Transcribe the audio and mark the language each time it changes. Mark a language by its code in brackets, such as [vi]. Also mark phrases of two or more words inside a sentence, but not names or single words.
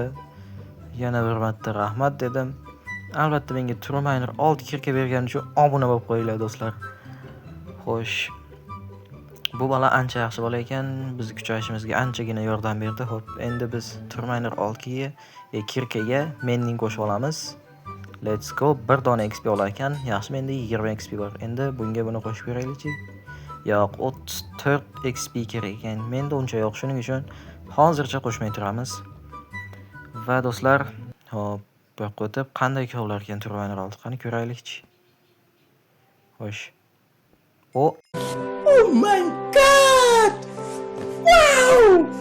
[uz] Yana bir marta rahmat dedim. Albatta menga Turminer 6 kirka bergani uchun obuna bo'lib qo'yinglar do'stlar. Xo'sh. Bu bola ancha yaxshi bola ekan, biz kuchayishimizga anchagina yordam berdi. Hop, endi biz Turminer 6 ga kirkaga menning qo'shib olamiz. [en] Let's go. [uz] 1 dona XP olar ekan. Yaxshi, menda 20 XP bor. Endi bunga buni qo'shib beraylik-chi. Yo'q, 34 XP kerak ekan. Menda uncha yo'q, shuning uchun hozircha qo'shmay turamiz. Va do'stlar, hop, bu yoqqa o'tib qanday kovlar ekan Turminer 6 qani ko'raylik-chi. Xo'sh. [en] Oh my god! Wow!